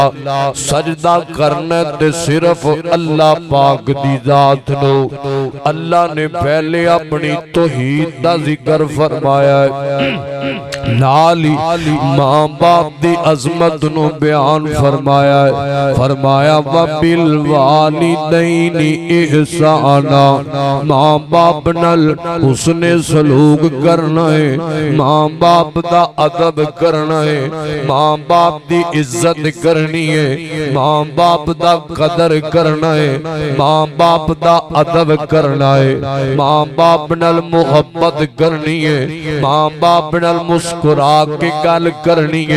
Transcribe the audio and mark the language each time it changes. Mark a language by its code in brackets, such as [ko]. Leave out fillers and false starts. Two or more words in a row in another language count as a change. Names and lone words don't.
[pa] سجدہ کرنا تے صرف اللہ پاک دی ذات نوں. اللہ نے پہلے اپنی توحید دا ذکر فرمایا ہے، نال ہی ماں باپ دی عظمت نوں بیان فرمایا ہے. فرمایا [ar] وبالوالدين إحسانا, [pa] ماں باپ نال اس نے سلوک کرنا ہے، ماں باپ دا ادب کرنا ہے، ماں باپ دی عزت کرنی ہے، ماں باپ دا قدر کرنا ہے، ماں باپ دا ادب کرنا ہے، ماں باپ نال محبت کرنی ہے، ماں باپ نال مسکرا کے گل کرنی ہے.